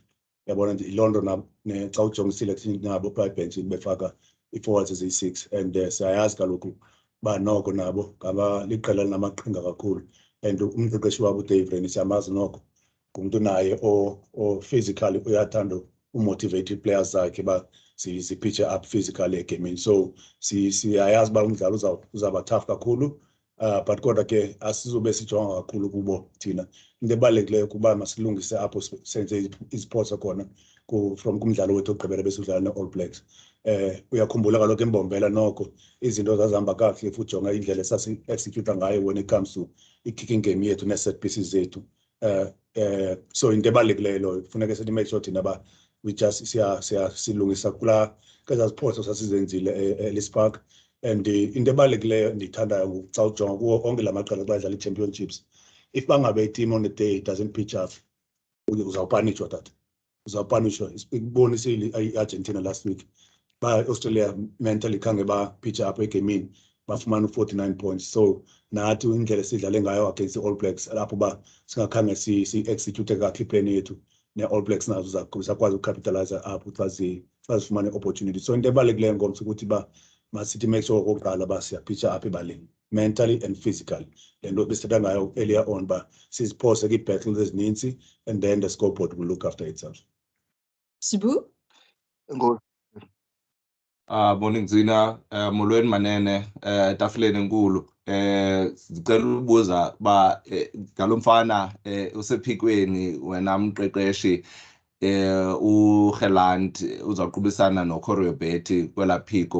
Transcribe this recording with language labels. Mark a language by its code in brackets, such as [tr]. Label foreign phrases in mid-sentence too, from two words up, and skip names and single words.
[xh] Yabona nje iLondon xa ujonga i-selection nabo phaa ebhentshini befaka i-forwards eziyi-6, and siyayazi kaloku uba noko nabo liqela linamaqhinga kakhulu, and umqeqeshi wabo uDave Rennie siyamazi noko ngumntu naye o-physically uyathanda umotivate ii-players zakhe uba zipitche [en] up physically [xh] egamini. So siyayazi uba umdlalo uzawuba tough kakhulu, but kodwa ke asizobe sijonga kakhulu kubo thina. Into ebalulekileyo kuba masilungise apho senze iziphoso khona from kumdlalo wethu ogqibela besidlala ne-All Blacks. Uyakhumbula kaloku embombela noko izinto zazihamba kakuhle futhi jonga indlela esasi-executa ngayo [en] when it comes to [xh] i-kicking game yethu ne-set pieces zethu. So into ebalulekileyo loyo kufuneka sithi [en] make sure [xh] thina ba [en] we just [xh] silungisa kwezaa ziphoso sasizenzile e-Ellis Park. And into ebalulekileyo ndiyithandayo xa ujonga kuwo onke la maqela xa edlala ii-championships, if bangabe i-team [en] on the day doesn't pitch up, [xh] uzawupanishwa tata, uzawupanishwa. Ibonisile i-Argentina [en] last week [xh] ba Australia mentally khange ba-pitch up egamini bafumana u-49 points. So nathi indlela sidlale ngayo [en] against the All Blacks [xh] lapho ba singakhange si-execute kakuhle iplan yethu, ne-All Blacks nazo zakwazi ucapitalize apho xa zifumane opportunity. So into ebalulekileyo ngomso ukuthi ba masithi [en] make sure [xh] okokuqala ba siyapitcha up ebaleni [en] mentally and physically. [xh] Le nto besithetha ngayo [en] earlier on [xh] ba siziphose kii-battles ezininzi, [en] and then the scoreboard will look after itself. [xh] Sibu? Morning Zina, molweni manene, tafuleni enkulu. Sicela ukubuza ba ngalomfana usephikweni wena mqeqeshi uGeland uzaqhubisana noCorriobeti kwela phiko.